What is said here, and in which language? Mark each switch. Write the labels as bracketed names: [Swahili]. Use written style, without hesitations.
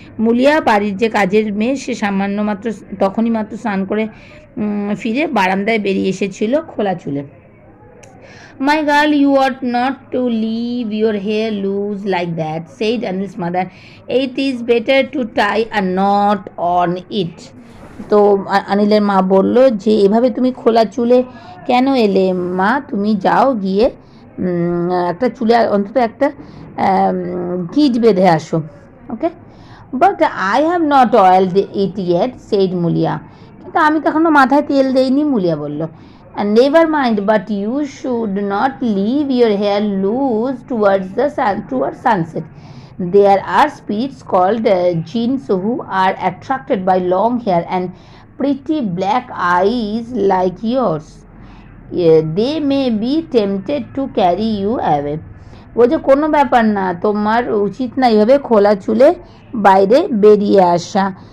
[Bangla] মুলিয়া, বাড়ির যে কাজের মেয়ে, সে তখনই মাত্র স্নান করে ফিরে বারান্দায় বেরিয়ে এসেছিল খোলা চুলে. [English] My girl, you ought not to leave your hair loose like that, said Anil's mother. It is better to tie a knot on it. [Bangla] তো অনিলের মা বলল যে এভাবে তুমি খোলা চুলে কেন এলে মা, তুমি যাও গিয়ে একটা চুলে অন্তত একটা গিট বেঁধে আসো. [English] Okay, but I have not oiled it yet, said Mulia. [Bangla] কিন্তু আমি তো এখনো মাথায় তেল দেইনি, মুলিয়া বলল. [English] And never mind, but you should not leave your hair loose towards sunset. There are spirits called jinns who are attracted by long hair and pretty black eyes like yours. They may be tempted to carry you away. [Bangla] বলছে কোনো ব্যাপার না, তোমার উচিত না এইভাবে খোলা চুলে বাইরে বেরিয়ে আসা.